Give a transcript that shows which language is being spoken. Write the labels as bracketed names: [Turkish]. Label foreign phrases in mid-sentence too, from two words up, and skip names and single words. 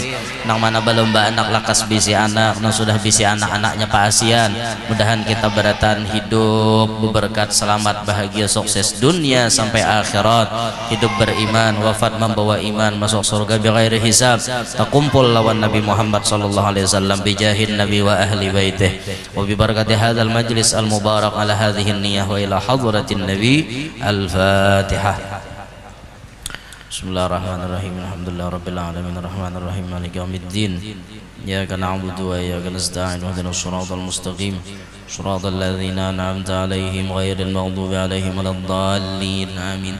[Banjar] nang mana belum anak lakas bisi anak nang sudah bisi anak-anaknya paasian mudahan kita barataan hidup berberkat selamat bahagia sukses dunia sampai akhirat hidup beriman wafat membawa iman masuk surga [Arabic] بغير حساب [Banjar] takumpul lawan Nabi Muhammad [Arabic] صلى الله عليه وسلم بجاه النبي وأهل بيته وببركة هذا المجلس المبارك على هذه النية وإلى حضرة النبي الفاتحة. بسم الله الرحمن الرحيم. الحمد لله رب العالمين الرحمن الرحيم مالك يوم الدين إياك نعبد وإياك نستعين اهدنا الصراط المستقيم صراط الذين أنعمت عليهم غير المغضوب عليهم ولا الضالين آمين.